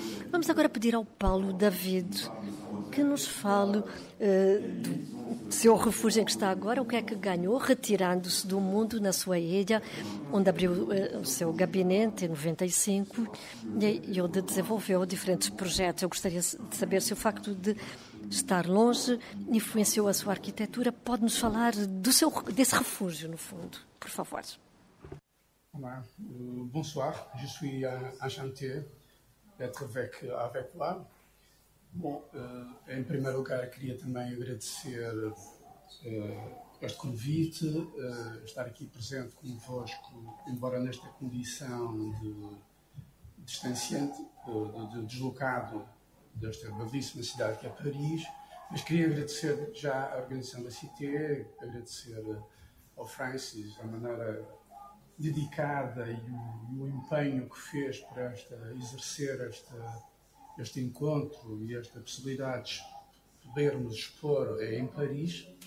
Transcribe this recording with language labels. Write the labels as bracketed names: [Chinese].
[Portuguese] Vamos agora pedir ao Paulo David que nos fale do seu refúgio em que está agora, o que é que ganhou retirando-se do mundo na sua ilha, onde abriu o seu gabinete em 95 e onde desenvolveu diferentes projetos. Eu gostaria de saber se o facto de estar longe influenciou a sua arquitetura. Pode-nos falar desse refúgio, no fundo, por favor. [French] Olá, bonsoir, je suis enchanté d'être avec vous. [Portuguese] Bom, em primeiro lugar queria também agradecer este convite, estar aqui presente convosco, embora nesta condição distanciante, deslocado desta belíssima cidade que é Paris, mas queria agradecer já à organização da Cité, agradecer ao Francis a maneira dedicada e o empenho que fez para exercer este encontro e esta possibilidade de podermos expor em Paris.